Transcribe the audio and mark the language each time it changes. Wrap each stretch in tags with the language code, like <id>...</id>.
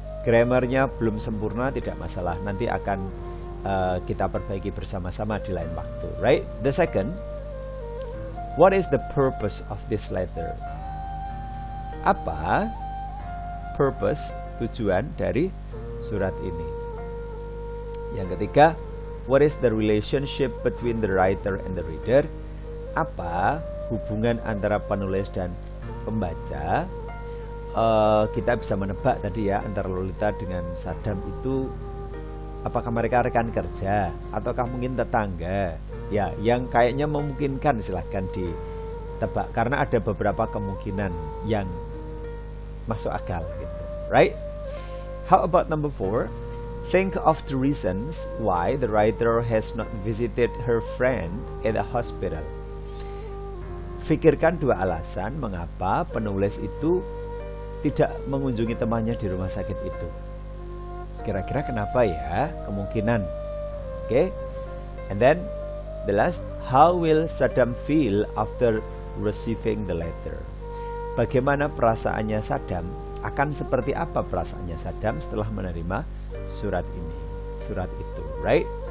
<id>Grammarnya belum sempurna, tidak masalah. Nanti akan kita perbaiki bersama-sama di lain waktu,</id> <en>right? The second, what is the purpose of this letter?</en> <id>Apa purpose, tujuan dari surat ini? Yang ketiga,</id> <en>what is the relationship between the writer and the reader?</en> <id>Apa hubungan antara penulis dan pembaca? Kita bisa menebak tadi ya, antara Lolita dengan Saddam itu apakah mereka rekan kerja ataukah mungkin tetangga? Ya, yang kayaknya memungkinkan silahkan ditebak karena ada beberapa kemungkinan yang masuk akal gitu,</id> <en>right? How about number 4? Think of the reasons why the writer has not visited her friend at the hospital.</en> <id>Fikirkan 2 alasan mengapa penulis itu tidak mengunjungi temannya di rumah sakit itu. Kira-kira kenapa ya? Kemungkinan.</id> <en>Okay? And then the last, how will Saddam feel after receiving the letter?</en> <id>Bagaimana perasaannya Saddam? Akan seperti apa perasaannya Saddam setelah menerima surat ini, surat itu,</id> <en>right?</en>